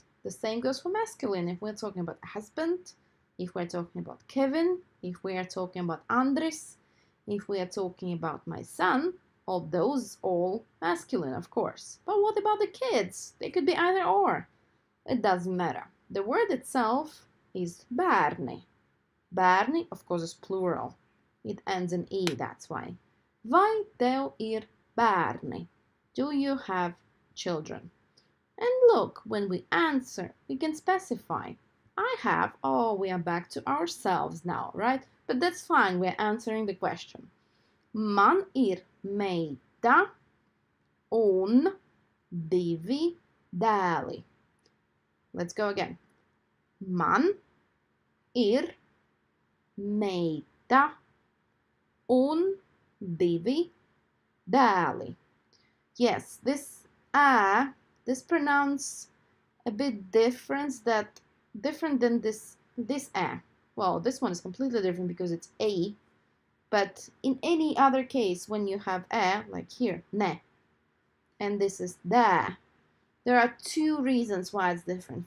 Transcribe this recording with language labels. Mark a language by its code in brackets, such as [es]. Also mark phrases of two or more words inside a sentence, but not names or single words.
[en] The same goes for masculine. If we're talking about husband, if we're talking about Kevin, if we are talking about Andres, if we are talking about my son, all those all masculine, of course. But what about the kids? They could be either or. It doesn't matter. The word itself is [lv] bērni. Bērni, [en] of course, is plural. It ends in E, that's why. [lv] Vai tev ir bērni? [en] Do you have children? And look, when we answer, we can specify. I have, oh, we are back to ourselves now, right? But that's fine, we're answering the question. [lv] Man ir meita un divi dēli. [en] Let's go again. [lv] Man ir meita un divi dēli. [en] Yes, this pronounce a bit different than this a. Well, this one is completely different because it's a. But in any other case, when you have a, like here, ne, and this is da, there are two reasons why it's different.